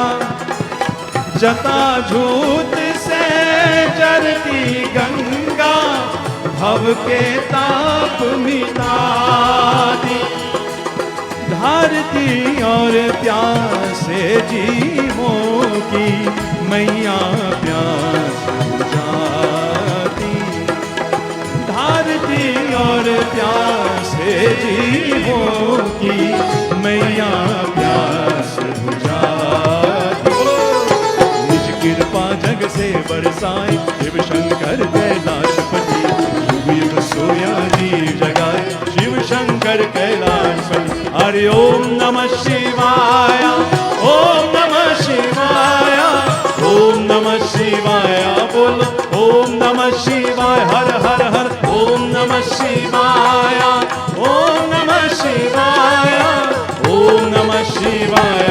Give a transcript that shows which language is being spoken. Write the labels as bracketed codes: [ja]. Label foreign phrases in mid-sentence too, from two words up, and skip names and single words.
[hi] जटा झूठ से चरती गंगा, भव के ताप मिटाती। धरती और प्यासे जीवों की मैया प्यास बुझाती। धरती और प्यासे जीवों की मैया प्यास बुझाती। निज कृपा जग से बरसाए, शिव शंकर कैलाशपति। युग युग सोया जीव जगाए, शिव शंकर कैलाशपति। [sa] हरि ओम नमः शिवाय, ओम नमः शिवाय, ओम नमः शिवाय। बोलो ओम नमः शिवाय, हर हर हर। ओम नमः शिवाय, ओम नमः शिवाय, ओम नमः शिवाय।